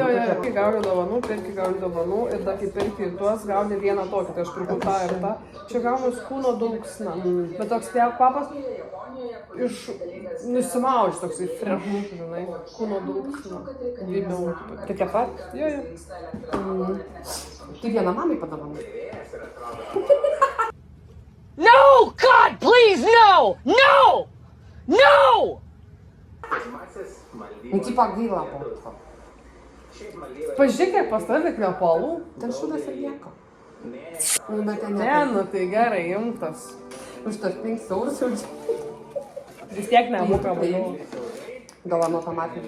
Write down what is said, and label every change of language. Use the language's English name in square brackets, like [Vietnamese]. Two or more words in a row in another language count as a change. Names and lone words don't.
[Lithuanian] Kai gauni dovanų, ir dar kai perki tuos, gauni vieną tokį, tai aš pirkau tą ir tą. Čia gauni kūno dulksną. Bet toks kvapas nusimauži toksai fresh, žinai, kūno dulksną. Gimiau. Tokia pat? Jo. Tai vieną mamai padovanai. [English] No! God, please, no! No! No! [Lithuanian] Nu, tipo gaila po. Pažiūrėk, kiek pas tave kvepalų. Ten šūdas ir nieko. Nu, bet ten Ne, nu tai gerai, imtas. Už tas 5 eurus jau čia. Vis tiek nemoka būdų. Gal ant automatinį